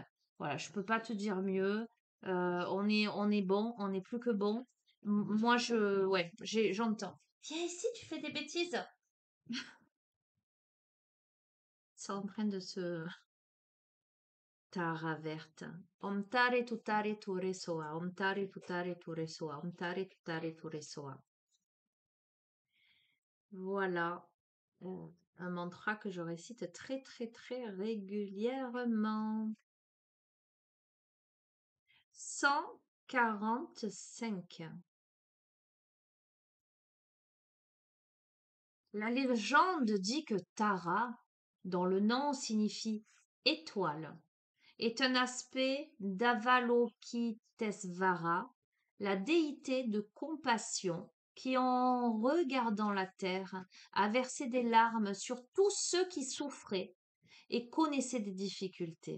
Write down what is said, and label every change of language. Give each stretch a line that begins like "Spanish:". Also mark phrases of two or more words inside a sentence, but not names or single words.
French: Voilà, je peux pas te dire mieux. On est bon, on est plus que bon. Moi, ouais, j'entends. Viens ici, tu fais des bêtises. C'est en train de se... Tara verte.
Sanskrit: Omtare tutare ture soa. Omtare tutare ture soa. Omtare tutare ture soa.
French: Voilà. Un mantra que je récite très très très régulièrement. 145. La légende dit que Tara, dont le nom signifie étoile, est un aspect d'Avalokitesvara, la déité de compassion qui, en regardant la terre, a versé des larmes sur tous ceux qui souffraient et connaissaient des difficultés.